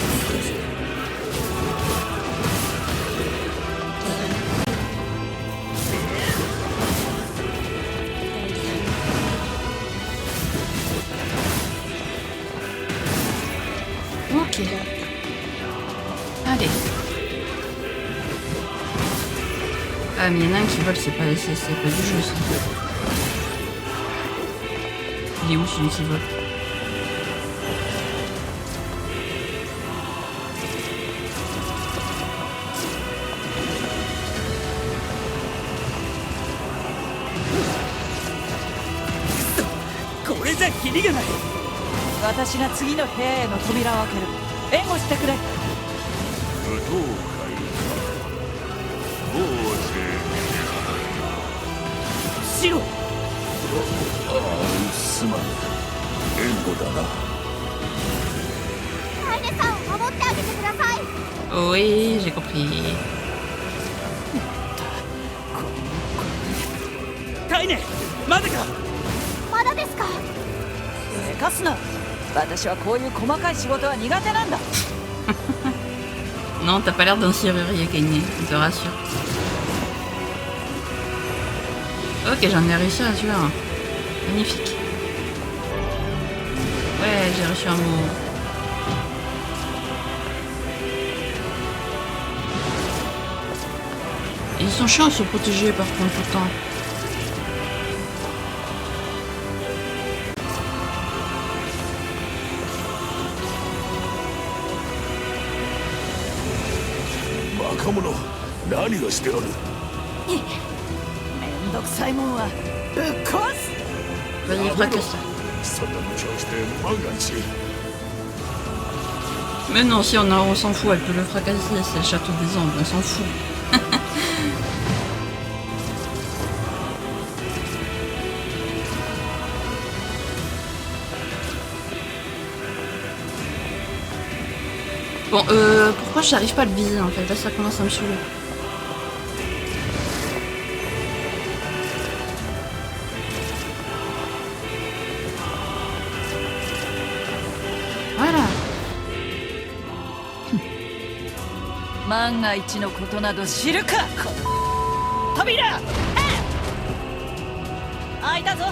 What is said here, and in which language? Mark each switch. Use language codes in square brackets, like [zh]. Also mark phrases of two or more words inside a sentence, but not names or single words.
[fr] Ok. Allez. Ah mais il y en a un qui vole, c'est pas du jeu ça. Il est où celui qui vole? [ja] これじゃキリがない。私が次の部屋への扉を開ける。援護してくれ。武闘会王政シロ、ああすまん援護だなカイネさんを守ってあげてください。 [fr] Oui, j'ai compris. [ja] カイネ、まだか。まだですか。せかすな。私はこういう細かい仕事は苦手なんだ。 [fr] Non, t'as pas l'air d'un serrurier, Kaine, je te rassure. Ok, j'en ai réussi à tuer un. Magnifique. Ouais, j'ai reçu un mot. Et ils sont chiants à se protéger par contre tout le temps. [ja] Bakamono, 何をしておる。めんどくさいもんはぶっ壊す。 [fr] Vas-y, fracasse. [ja] そんな無茶をして万が一。 [fr] Mais non, si on s'en fout, elle peut le fracasser, c'est le château des ombres, on s'en fout. Bon, pourquoi j'arrive pas à le viser en fait? Là, ça commence à me saouler. Voilà. [ja] 万が一のことなど知るか。扉開いたぞ。